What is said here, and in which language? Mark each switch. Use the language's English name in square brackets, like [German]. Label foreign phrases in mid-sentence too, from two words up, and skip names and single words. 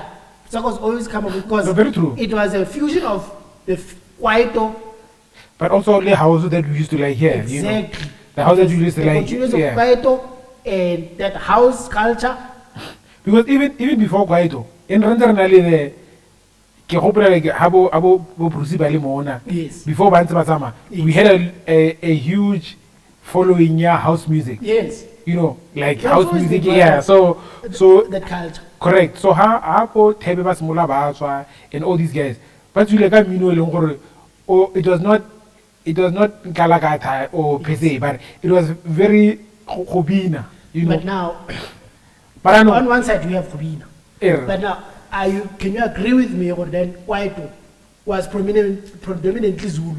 [English] Motswako's always come up because No, very true. it was a fusion of the Kwaito. But also the house that we used to like here. Exactly. You know? The house that we used to The like. continuance of Yeah. Kwaito and that house culture. Because even before Kwaito, in Randaranali, [Tswana] ke gopola [English] like [Tswana] abo Bruce ba le mona. [English] Yes. Before Bantse Basama, we had a huge following house music. Yes. You know, like That's house always music. been Yeah. like So that culture. correct. So [Tswana] ha po Thebe ba simola ba tswa [English] and all these guys [Tswana] ba tswile ka mmino e leng gore [English] it was not nkalakatha or pese, but it was very khobina, you know. But now, But I know. on one side we have Kubina. Er. But now, can you agree with me or then Kwaito was predominantly Zulu?